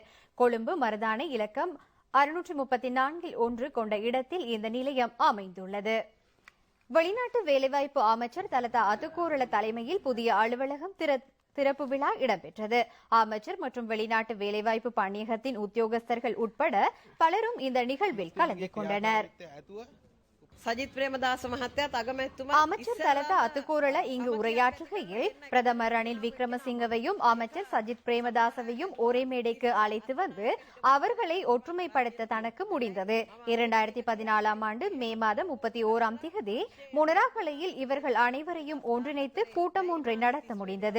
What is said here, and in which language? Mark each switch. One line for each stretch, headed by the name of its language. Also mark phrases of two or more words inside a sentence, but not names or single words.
Tamil: கொழும்பு மருதானை இலக்கம் 634 கொண்ட இடத்தில் இந்த நிலையம் அமைந்துள்ளது. வெளிநாட்டு வேலைவாய்ப்பு அமைச்சர் தலதா அதுகோரள தலைமையில் புதிய அலுவலகம் திறப்பு விழா இடம்பெற்றது. அமைச்சர் மற்றும் வெளிநாட்டு வேலைவாய்ப்பு பணியகத்தின் உத்தியோகஸ்தர்கள் உட்பட பலரும் இந்த நிகழ்வில் கலந்து கொண்டனர்.
Sinhala: සජිත් ප්‍රේමදාස මහත්තයාත් අගමැතිතුමා
Tamil: அமைச்சர் தலத அத்துக்கூரல இங்கு உரையாற்றுகையில் பிரதமர் ரணில் விக்ரமசிங்கவையும் அமைச்சர் சஜித் பிரேமதாசவையும் ஒரே மேடைக்கு அழைத்து வந்து அவர்களை ஒற்றுமைப்படுத்த தனக்கு முடிந்தது. 2014 ஆண்டு மே மாதம் 31ஆம் திகதி முனராகலையில் இவர்கள் அனைவரையும் ஒன்றிணைத்து கூட்டம் ஒன்றை நடத்த முடிந்தது.